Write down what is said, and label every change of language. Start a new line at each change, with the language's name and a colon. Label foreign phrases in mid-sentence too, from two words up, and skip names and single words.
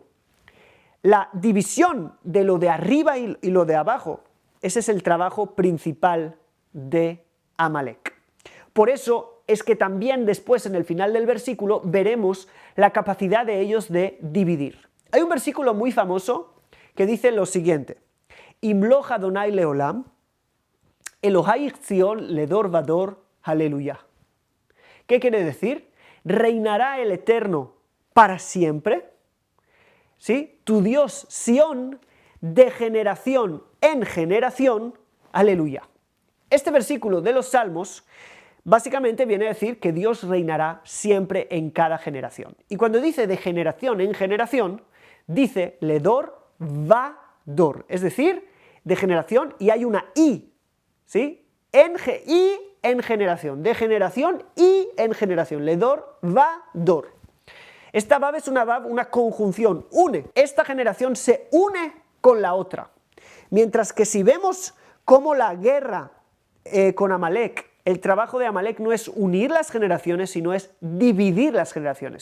Spanish: La división de lo de arriba y lo de abajo, ese es el trabajo principal de Amalek. Por eso es que también después en el final del versículo veremos la capacidad de ellos de dividir. Hay un versículo muy famoso que dice lo siguiente:
Hebrew: ימלוך אדוני לעולם, אלוהיי ציון לדור ודור, aleluya.
Spanish: ¿Qué quiere decir? Reinará el Eterno para siempre, ¿sí? Tu Dios Sión, de generación en generación, aleluya. Este versículo de los Salmos básicamente viene a decir que Dios reinará siempre en cada generación. Y cuando dice de generación en generación, dice
Hebrew: לדור ודור,
Spanish: es decir, de generación, y hay una i, ¿sí? En generación, de generación y en generación,
Hebrew: לדור ודור.
Spanish: Esta vav es una vav, una conjunción, une. Esta generación se une con la otra. Mientras que si vemos cómo la guerra con Amalek, el trabajo de Amalek no es unir las generaciones, sino es dividir las generaciones.